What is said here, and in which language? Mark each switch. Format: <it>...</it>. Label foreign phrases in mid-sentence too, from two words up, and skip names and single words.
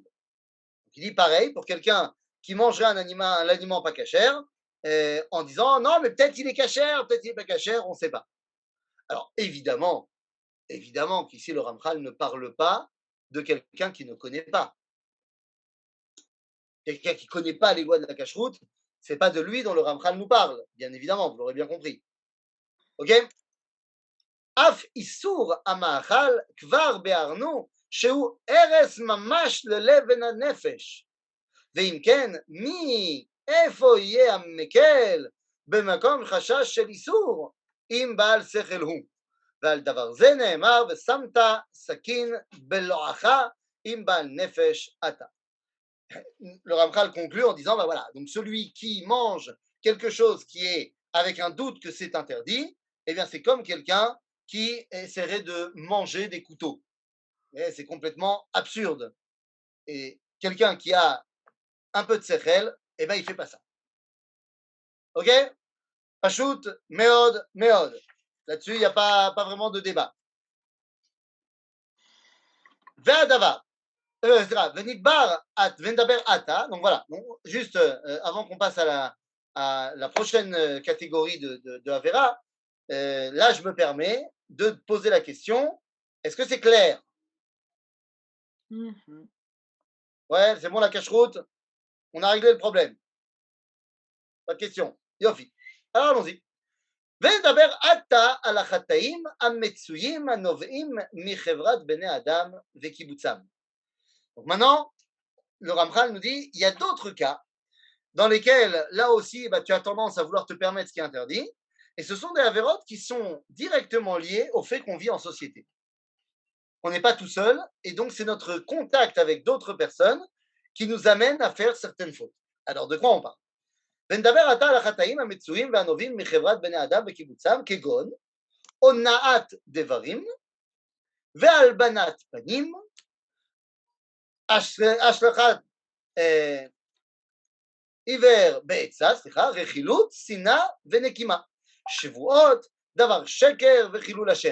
<fr>Donc il dit pareil pour quelqu'un qui mangerait un aliment pas cachère, en disant non, mais peut-être il est cachère, peut-être il n'est pas cachère, on ne sait pas. Alors évidemment qu'ici le Ramchal ne parle pas de quelqu'un qui ne connaît pas. Quelqu'un qui ne connaît pas les lois de la cacheroute, ce n'est pas de lui dont le Ramchal nous parle, bien évidemment, vous l'aurez bien compris.</fr> <he>Ok? אף איסור המאכל כבר ביארנו שהוא הרס ממש ללב ולנפש. ואם כן, מאיפה יהיה המקל במקום חשש של איסור אם בעל שכל הוא? ועל דבר זה נאמר ושמת סכין בלועך אם בעל נפש אתה.</he> <fr>Le Ramchal conclut en disant, ben voilà, donc celui qui mange quelque chose qui est avec un doute que c'est interdit, eh bien c'est comme quelqu'un qui essaierait de manger des couteaux. Et c'est complètement absurde. Et quelqu'un qui a un peu de sechel, eh bien il ne fait pas ça.</fr> <he>Ok? Pachout, מאוד, מאוד.</he> <fr>Là-dessus, il n'y a pas vraiment de débat. Ve'adavar.</fr> <he>ונדבר את ונדבר אתה.</he> <fr>Donc voilà. Donc, juste avant qu'on passe à la prochaine catégorie de Avera, là, je me permets de poser la question, est-ce que c'est clair? Ouais, c'est bon la cache-route? On a réglé le problème. Pas de question. Yofi. Alors allons-y.</fr> <he>ונדבר עתה על החטאים המצויים הנובעים מחברת בני אדם וקיבוצם.</he> <fr>Donc maintenant, le Ramchal nous dit, il y a d'autres cas dans lesquels, là aussi, tu as tendance à vouloir te permettre ce qui est interdit, et ce sont des avérotes qui sont directement liées au fait qu'on vit en société. On n'est pas tout seul, et donc c'est notre contact avec d'autres personnes qui nous amène à faire certaines fautes. Alors, de quoi on parle?</fr> <he>ונדבר עתה על החטאים המצויים והנובעים מחברת בני אדם וקיבוצם, כגון הונאת דברים והלבנת פנים, השלכת עיוור בעצה, רכילות, שנאה ונקימה, שבועות, דבר שקר וחילול השם.</he>